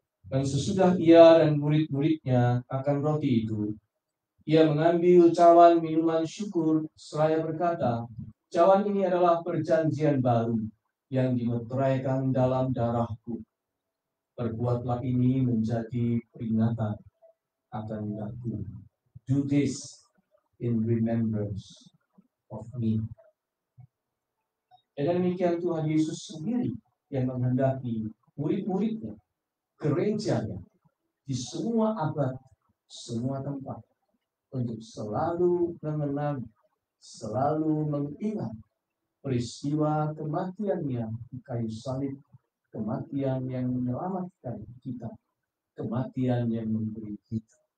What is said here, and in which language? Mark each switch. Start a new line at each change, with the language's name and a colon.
Indonesian: Dan sesudah Ia dan murid-muridnya akan roti itu, Ia mengambil cawan minuman syukur seraya berkata, cawan ini adalah perjanjian baru yang dimeteraikan dalam darahku. Perbuatlah ini menjadi peringatan akan aku.
English: Do this in remembrance of me.
Indonesian: Dan demikian Tuhan Yesus sendiri yang menghendaki murid-muridnya, gerejanya, di semua abad, semua tempat, untuk selalu mengenang, selalu mengingat peristiwa kematiannya di kayu salib, kematian yang menyelamatkan kita, kematian yang memberi kita.